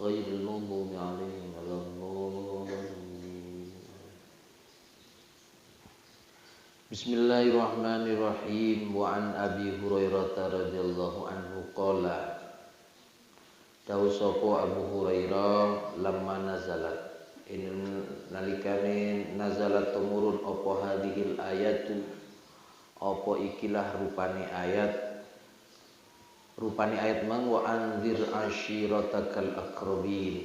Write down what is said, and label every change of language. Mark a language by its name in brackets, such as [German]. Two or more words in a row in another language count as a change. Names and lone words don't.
[Arabic] غير المغضوب عليهم ولا الضالين. Bismillahirrahmanirrahim. وعن أبي هريرة رضي الله عنه قال [Javanese] Dawu sapa Abu Hurairah [Arabic] لما نزلت nalikane nazalat [Javanese] tumurun apa [Arabic] هذه الآية [Javanese] apa ikilah rupane ayat mang [Arabic] وأنذر عشيرتك الأقربين.